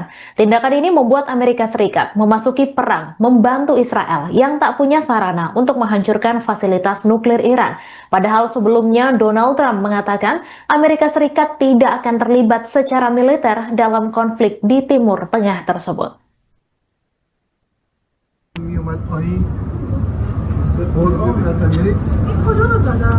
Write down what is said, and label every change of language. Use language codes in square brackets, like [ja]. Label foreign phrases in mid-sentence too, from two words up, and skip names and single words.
[id] Tindakan ini membuat Amerika Serikat memasuki perang membantu Israel yang tak punya sarana untuk menghancurkan fasilitas nuklir Iran. Padahal sebelumnya Donald Trump mengatakan Amerika Serikat tidak akan terlibat secara militer dalam konflik di Timur Tengah tersebut. [fa] میومد پایین به قرآن اصلا یعنی این کجا رو دادن؟